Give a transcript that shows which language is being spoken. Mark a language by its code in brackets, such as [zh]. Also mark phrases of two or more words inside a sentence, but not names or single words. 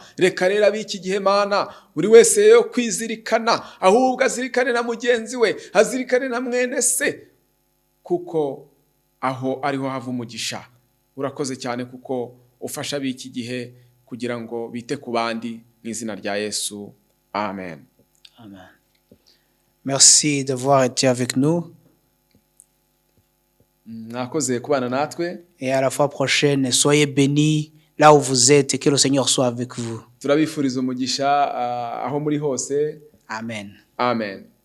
[rw] Reka rero ab'iki gihe Mana, buri wese yo kwizirikana, ahubwo azirikane na mugenzi we, azirikane na mwene se, kuko aho ariho hava umugisha. Urakoze cyane kuko ufasha ab'iki gihe kugira ngo bite ku bandi, mu izina rya Yesu. Amen. Amen. [fr] Merci d'avoir été avec nous. [rw] Mwakoze kubana natwe. [fr] Et à la fois prochaine, soyez bénis là où vous êtes et que le Seigneur soit avec vous. [rw] Turabifuriza umugisha aho muri hose. Amen. Amen.